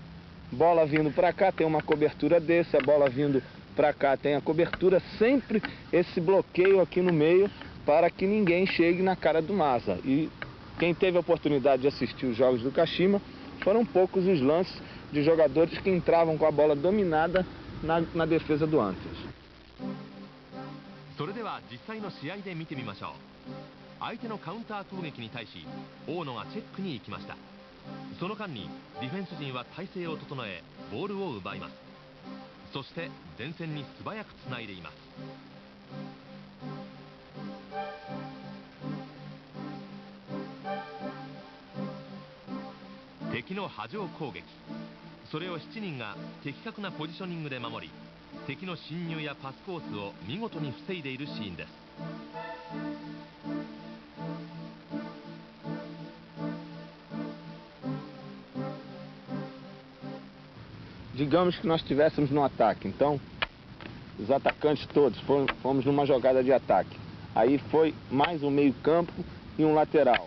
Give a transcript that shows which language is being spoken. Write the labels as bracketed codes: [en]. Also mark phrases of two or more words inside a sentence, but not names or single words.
[pt] Bola vindo para cá tem uma cobertura desse, a bola vindo para cá tem a cobertura, sempre esse bloqueio aqui no meio para que ninguém chegue na cara do Masa. E quem teve a oportunidade de assistir os jogos do Kashima, foram poucos os lances de jogadores que entravam com a bola dominada na defesa do Antlers. [ja] それでは実際の試合で見てみましょう。相手のカウンター攻撃に対し大野がチェックに行きました。その間にディフェンス陣は体勢を整えボールを奪います。そして前線に素早くつないでいます。敵の波状攻撃、それを7人が的確なポジショニングで守り、敵の侵入やパスコースを見事に防いでいるシーンです。 [pt] Digamos que nós estivéssemos no ataque, então os atacantes todos fomos numa jogada de ataque. Aí foi mais um meio campo e um lateral.